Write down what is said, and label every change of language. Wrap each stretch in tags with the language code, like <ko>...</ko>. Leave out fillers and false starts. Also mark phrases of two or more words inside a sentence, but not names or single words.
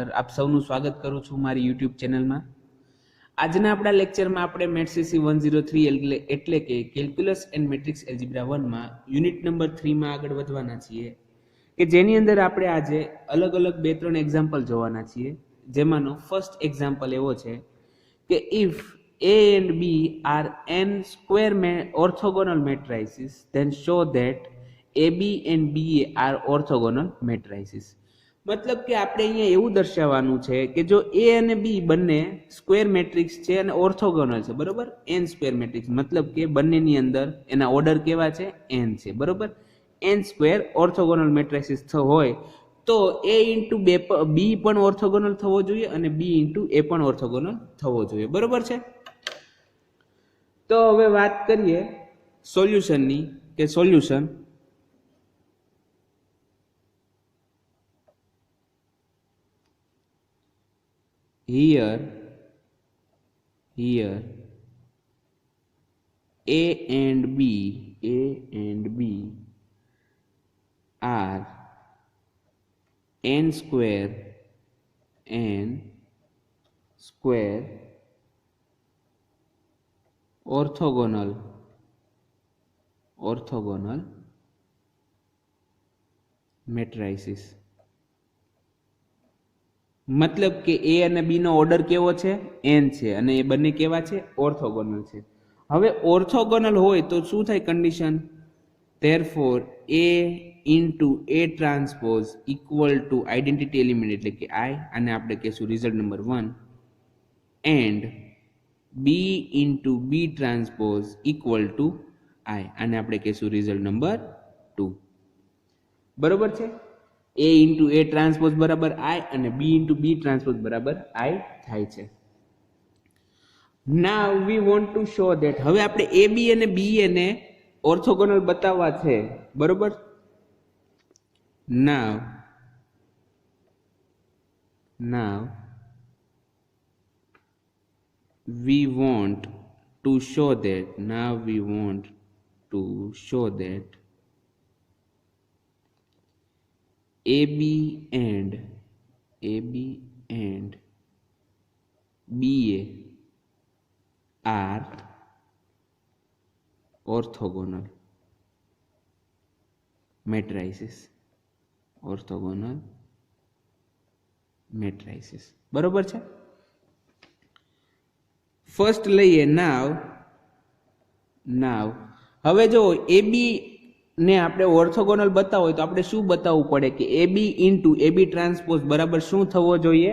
<gu>આપ સૌનું સ્વાગત કરું છું મારી યુટ્યુબ ચેનલમાં. આજના આપણા લેક્ચરમાં આપણે મેથ્સ 103 એટલે કે</gu> <en>calculus and matrix algebra</en> <gu>1માં</gu> <en>unit number</en> <gu>3માં આગળ વધવાના છીએ, કે જેની અંદર આપણે આજે અલગ અલગ 2-3 એક્ઝામ્પલ જોવાના છીએ. જેમાંનો ફર્સ્ટ એક્ઝામ્પલ એવો છે કે</gu> <en>ઇફ A and B are n square orthogonal matrices, then show that AB and BA are orthogonal matrices.</en> <gu>મતલબ કે આપણે અહીંયા એવું દર્શાવવાનું છે કે જો A અને B બંને</gu> <en>square matrix</en> <gu>છે અને ઓર્થોગોનલ છે, બરોબર. n</gu> <en>square matrix</en> <gu>મતલબ કે બંનેની અંદર એના ઓર્ડર કેવા છે? n છે, બરોબર. n</gu> <en>square orthogonal matrix</en> <gu>હોય તો A ઇન્ટુ B પણ ઓર્થોગોનલ થવો જોઈએ અને B ઇન્ટુ A પણ ઓર્થોગોનલ થવો જોઈએ, બરોબર છે. તો હવે વાત કરીએ સોલ્યુશનની, કે સોલ્યુશન</gu> <en>here A and B are n square orthogonal matrices.</en> <gu>મતલબ કે A અને B નો ઓર્ડર કેવો છે? n છે અને એ બંને કેવા છે? ઓર્થોગોનલ છે. હવે ઓર્થોગોનલ હોય તો શું થાય કન્ડિશન?</gu> <en>therefore A into A transpose equal to identity element</en> <gu>એટલે કે</gu> <en>I,</en> <gu>અને આપણે કહેશું</gu> <en>result number 1, and B into B transpose equal to I,</en> <gu>અને આપણે કહેશું</gu> <en>result number 2,</en> <gu>બરોબર છે.</gu> <en>A into A transpose</en> <gu>બરાબર I અને</gu> <en>B into B transpose</en> <gu>બરાબર I થાય છે.</gu> <en>Now we want to show that,</en> <gu>હવે આપણે AB અને BA ને ઓર્થોગોનલ બતાવવા છે, બરોબર.</gu> <en>Now we want to show that AB and BA are orthogonal matrices.</en> <gu>બરોબર છે. ફર્સ્ટ લઈએ નાવ. હવે જો AB ને આપણે ઓર્થોગોનલ બતાવો હોય તો આપણે શું બતાવવું પડે કે</gu> <en>AB into AB transpose</en> <gu>બરાબર શું થવો જોઈએ?</gu>